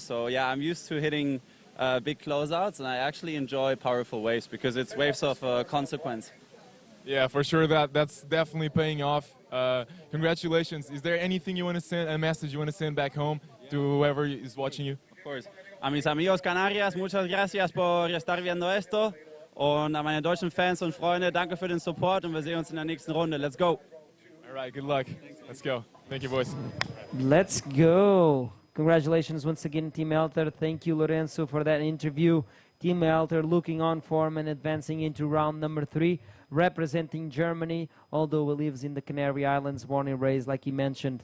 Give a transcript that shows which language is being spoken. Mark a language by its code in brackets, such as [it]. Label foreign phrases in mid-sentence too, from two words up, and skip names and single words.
[en] So yeah, I'm used to hitting big closeouts, and I actually enjoy powerful waves because it's waves of consequence. Yeah, for sure. That's definitely paying off. Congratulations. Is there anything you want to send, a message you want to send back home to whoever is watching you? Of course. [es] A mis amigos Canarias, muchas gracias por estar viendo esto. [de] Und an meine deutschen Fans und Freunde, danke für den Support und wir sehen uns in der nächsten Runde. [en] Let's go. All right, good luck. Let's go. Thank you, boys. Let's go. Congratulations once again, Team Elter. Thank you, Lorenzo, for that interview. Team Elter looking on form and advancing into round number 3, representing Germany, although he lives in the Canary Islands, born and raised, like he mentioned.